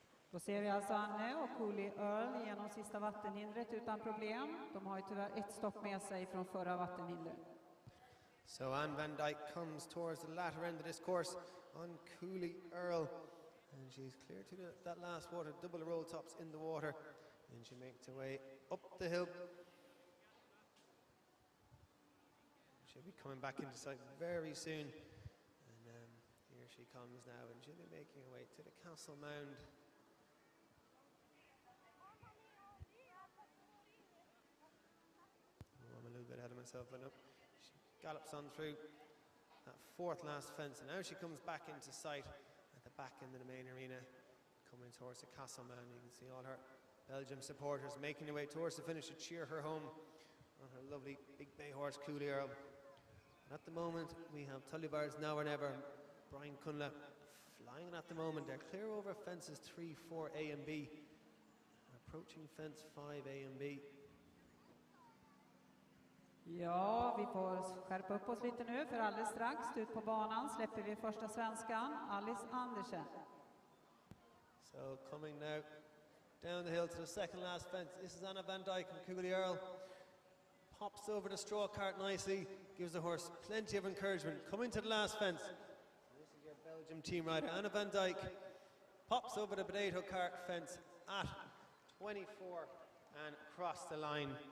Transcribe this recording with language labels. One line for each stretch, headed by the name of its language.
Swedish: Då ser vi alltså Anne och Cooley Earl genom sista vattenhindret utan problem. De har ju tyvärr ett stopp med sig från förra vattenhindret.
English: So Anne van Dyke comes towards the latter end of this course on Cooley Earl, and she's clear to that last water, double roll tops in the water, and she makes her way up the hill. She'll be coming back into sight very soon, and here she comes now, and she'll be making her way to the Castle Mound. Oh, I'm a little bit ahead of myself, but no. She gallops on through that fourth last fence, and now she comes back into sight at the back end of the main arena, coming towards the Castle Mound. You can see all her Belgium supporters making their way towards the finish to cheer her home on her lovely big bay horse, Kunler. At the moment, we have Tullibard's Now or Never, Brian Kunler flying at the moment. They're clear over fences 3, 4A and B, approaching fence 5A and B.
Swedish: Ja, vi får skärpa upp oss lite nu för alldeles strax ut på banan släpper vi första svenskan, Alice Andersen.
English: So coming now down the hill to the second last fence. This is Anna van Dyke and Cooley Earl. Hops over the straw cart nicely, gives the horse plenty of encouragement. Coming to the last fence. This is your Belgium team rider, Anna van Dyke. Pops over the potato cart fence at 24 and across the line.